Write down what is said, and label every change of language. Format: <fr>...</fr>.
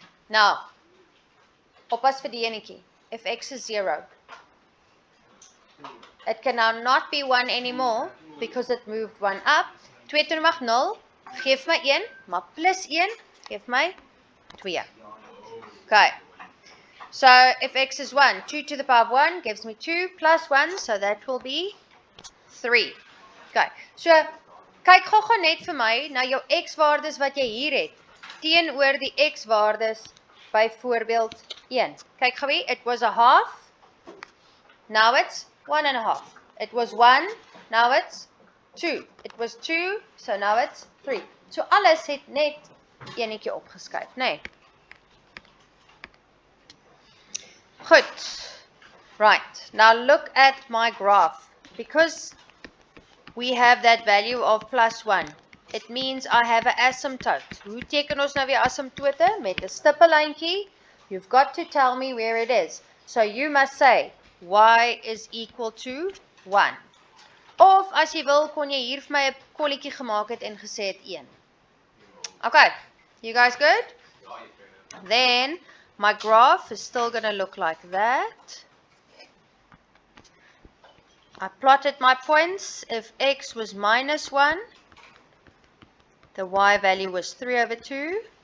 <af>Nou, oppas vir die enetjie.</af> <en>If x is 0, it can now not be 1 anymore, because it moved 1 up.</en> <af>2 to the mag 0, geef my 1, maar plus 1, geef my 2. Okay.</af> <en>So if x is 1, 2 to the power of 1 gives me 2 plus 1, so that will be 3. Okay.</en> <af>So kyk gou net vir my na jou x-waardes wat jy hier het teenoor die x-waardes by voorbeeld 1. Kyk gou hier,</af> <en>it was a half. Now it's 1.5. It was 1, now it's 2. It was 2, so now it's 3.</en> <af>So alles het net enetjie opgeskuif, nee.</af> <en>Goed. Right. Now look at my graph. Because we have that value of plus 1, it means I have an asymptote.</en> <af>Hoe teken ons nou weer asymptote? Met 'n stippellyntjie.</af> <en>You've got to tell me where it is. So you must say y is equal to 1.</en> <af>Of as jy wil, kon jy hier vir my 'n kolletjie gemaak het en gesê het 1.</af> <en>Okay. You guys good? Then my graph is still going to look like that. I plotted my points. If x was minus 1, the y value was 3/2.</en>